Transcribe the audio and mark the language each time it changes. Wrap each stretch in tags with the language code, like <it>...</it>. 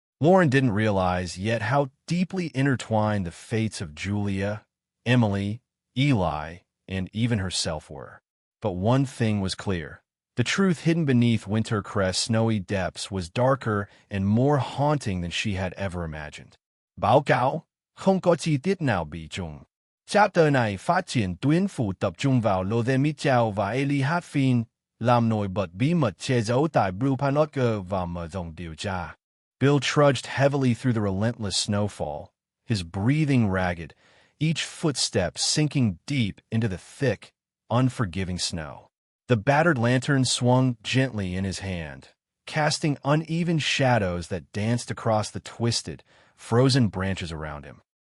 <en>Lauren didn't realize yet how deeply intertwined the fates of Julia, Emily, Eli, and even herself were. But one thing was clear. The truth hidden beneath Wintercrest's snowy depths was darker and more haunting than she had ever imagined.</en> <vi>Báo cáo, không có chi tiết nào bị trùng. Chapter này phát triển tuyến phụ tập trung vào Lothe Mitchell và Eli Hartfield, làm nổi bật bí mật che giấu tại Blue Pine và mở rộng điều tra.</vi> <en>Bill trudged heavily through the relentless snowfall, his breathing ragged, each footstep sinking deep into the thick, unforgiving snow. The battered lantern swung gently in his hand, casting uneven shadows that danced across the twisted, frozen branches around him.</en>